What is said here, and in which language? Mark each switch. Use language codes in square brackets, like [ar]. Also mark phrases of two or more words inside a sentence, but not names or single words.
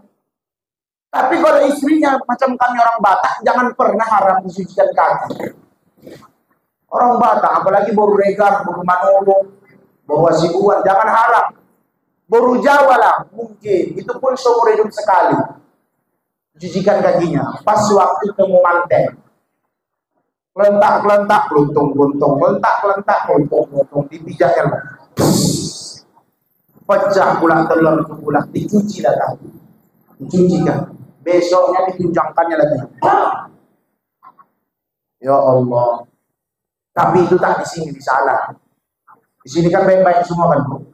[id] Tapi kalau istrinya macam kami orang Batak, jangan pernah harap mencucikan kaki. Orang Batak, apalagi baru regar, baru Manolo, bawa Sibuan, jangan harap. Baru Jawa lah, mungkin. Itu pun seumur hidup sekali. Cucikan kakinya. Pas waktu [jv] temu manten. [id] Kelentak-kelentak, keluntung-keluntung. Kelentak-kelentak, keluntung-keluntung. Dipijakkan. Pecah pula telur itu pula. Dicuci dah kaki. Dicucikan. Besoknya ditunjangkannya lagi. Ya Allah. Tapi itu tak di sini, di sana. Di sini kan baik-baik semua kan, Bu.